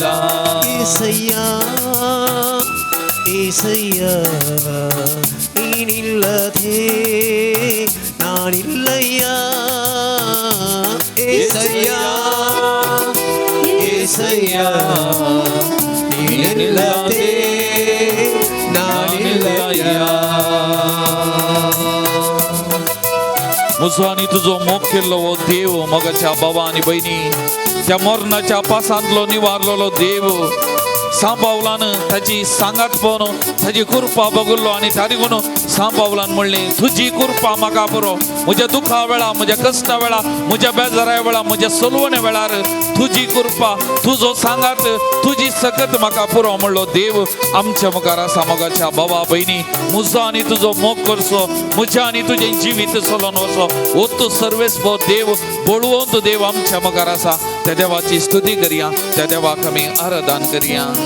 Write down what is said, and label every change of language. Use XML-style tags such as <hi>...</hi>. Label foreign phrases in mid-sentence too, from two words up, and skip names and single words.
<kn>ಏಸಯ್ಯ ಏಸಯ್ಯ ನೀನಿಲ್ಲದೆ ನಾನಿಲ್ಲಯ್ಯ ಏಸಯ್ಯ ಏಸಯ್ಯ ನೀನಿಲ್ಲದೆ ನಾನಿಲ್ಲಯ್ಯ</kn> <kok>मुसवानी तुझो मोग केल्लो वो देव मोगाच्या बाबा आनी भयणी त्या मरणाच्या पासांतलो निवारलेलो देव सांबावलान ताची सांगात पण ताजी कृपा बगुल्लो आनी तारीगून सांबावलान म्हणली तुझी कृपा म्हाका पुरो म्हज्या दुखा वेळा म्हज्या कश्टा वेळा म्हज्या बेजारा वेळा म्हज्या सलवणे वेळार तुझी कृपा तुजो सांगात तुझी सकत म्हाका पुरो म्हणलो देव आमच्या मुखार आसा मोगाच्या बाबा बहिणी म्हजो आनी तुजो मोग करचो म्हज्या आनी तुजें जिवीत चलोवन वचो ओतू सर्वेस्पो देव बळवंत देव आमच्या मुखार आसा त्या देवाची स्तुती करया त्या देवाक आमी आराधन करया</kok>